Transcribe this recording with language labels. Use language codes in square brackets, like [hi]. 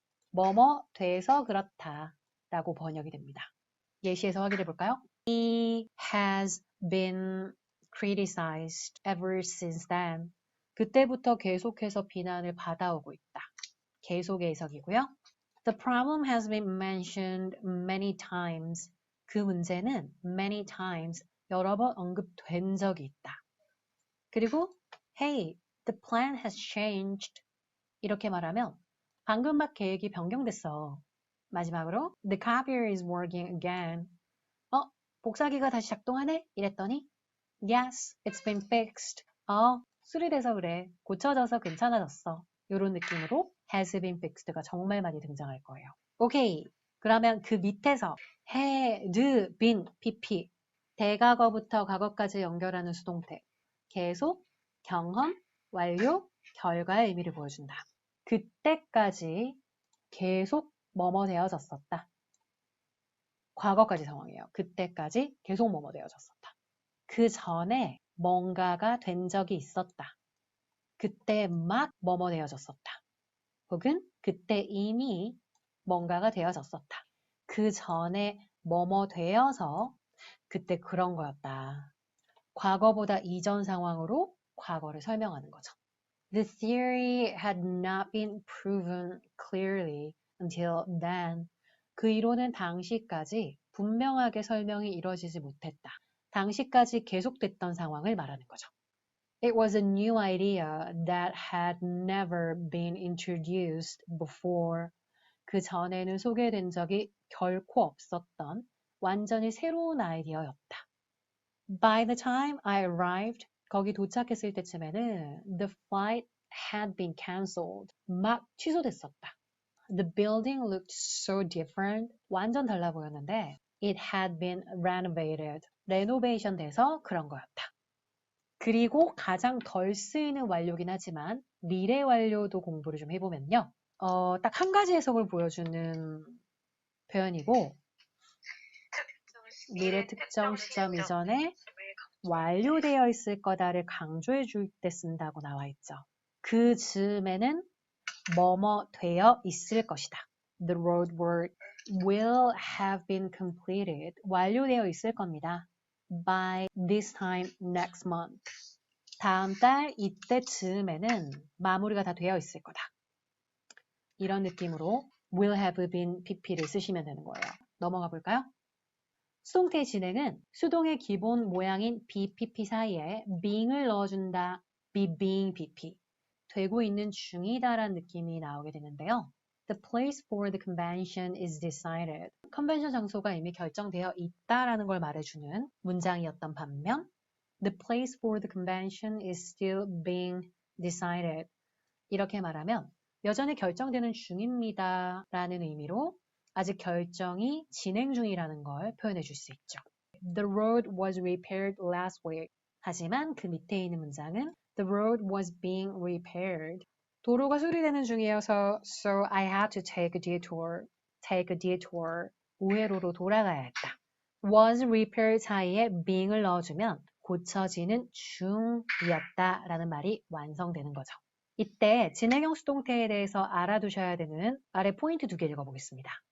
[ko] 뭐뭐 돼서 그렇다 라고 번역이 됩니다. 예시에서 확인해 볼까요? [en] He has been criticized ever since then. [ko] 그때부터 계속해서 비난을 받아오고 있다. 계속의 해석이고요. [en] The problem has been mentioned many times. [ko] 그 문제는 [en] many times [ko] 여러 번 언급된 적이 있다. 그리고 [en] Hey, the plan has changed. [ko] 이렇게 말하면 방금 막 계획이 변경됐어. [en] 마지막으로 The copier is working again. [ko] 복사기가 다시 작동하네? [en] 이랬더니 Yes, it's been fixed. [ko] 수리돼서 그래. 고쳐져서 괜찮아졌어. 이런 느낌으로 has been fixed가 정말 많이 등장할 거예요. 오케이. 그러면 그 밑에서 had been pp 대과거부터 과거까지 연결하는 수동태 계속, 경험, 완료, 결과의 의미를 보여준다. 그때까지 계속 뭐뭐 되어졌었다. 과거까지 상황이에요. 그때까지 계속 뭐뭐 되어졌었다. 그 전에 뭔가가 된 적이 있었다. 그때 막 뭐뭐 되어졌었다. 혹은 그때 이미 뭔가가 되어졌었다. 그 전에 뭐뭐 되어서 그때 그런 거였다. 과거보다 이전 상황으로 과거를 설명하는 거죠. [en] The theory had not been proven clearly until then. [ko] 그 이론은 당시까지 분명하게 설명이 이루어지지 못했다. 당시까지 계속됐던 상황을 말하는 거죠. [en] It was a new idea that had never been introduced before. [ko] 그 전에는 소개된 적이 결코 없었던 완전히 새로운 아이디어였다. [en] By the time I arrived, [ko] 거기 도착했을 때쯤에는 [en] the flight had been cancelled. [ko] 막 취소됐었다. [en] The building looked so different. [ko] 완전 달라 보였는데 [en] it had been renovated. [ko] 레노베이션 돼서 그런 거였다. 그리고 가장 덜 쓰이는 완료긴 하지만 미래 완료도 공부를 좀 해보면요. 딱 한 가지 해석을 보여주는 표현이고 미래 특정 시점 이전에 완료되어 있을 거다를 강조해 줄 때 쓴다고 나와 있죠. 그 즈음에는 뭐뭐 되어 있을 것이다. [en] The roadwork will have been completed. [ko] 완료되어 있을 겁니다. [en] By this time next month. [ko] 다음 달 이때 즈음에는 마무리가 다 되어 있을 거다. 이런 느낌으로 will have been pp를 쓰시면 되는 거예요. 넘어가 볼까요? 수동태의 진행은 수동의 기본 모양인 BPP 사이에 being을 넣어준다. be being BP. 되고 있는 중이다라는 느낌이 나오게 되는데요. [en] The place for the convention is decided. [ko] 컨벤션 장소가 이미 결정되어 있다라는 걸 말해주는 문장이었던 반면 [en] The place for the convention is still being decided. [ko] 이렇게 말하면 여전히 결정되는 중입니다 라는 의미로 아직 결정이 진행 중이라는 걸 표현해 줄 수 있죠. [en] The road was repaired last week. [ko] 하지만 그 밑에 있는 문장은 [en] The road was being repaired. [ko] 도로가 수리되는 중이어서 [en] So I had to take a detour. Take a detour. [ko] 우회로로 돌아가야 했다. Was repaired 사이에 being을 넣어주면 고쳐지는 중이었다 라는 말이 완성되는 거죠. 이때 진행형 수동태에 대해서 알아두셔야 되는 아래 포인트 2개 읽어보겠습니다.